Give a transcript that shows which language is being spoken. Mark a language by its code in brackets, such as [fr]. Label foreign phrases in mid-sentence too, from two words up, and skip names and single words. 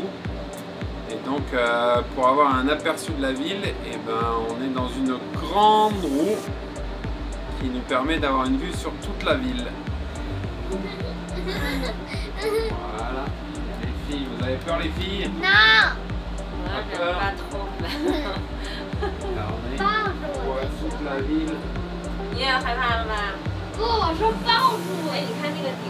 [fr] Et donc pour avoir un aperçu de la ville, on est dans une grande roue qui nous permet d'avoir une vue sur toute la ville. Voilà, les filles, vous avez peur les filles? Non! Pas peur? Pas trop. Regardez, on voit toute la ville. [zh] 你也害怕了吧？不，我说抱住。哎，你看那个顶。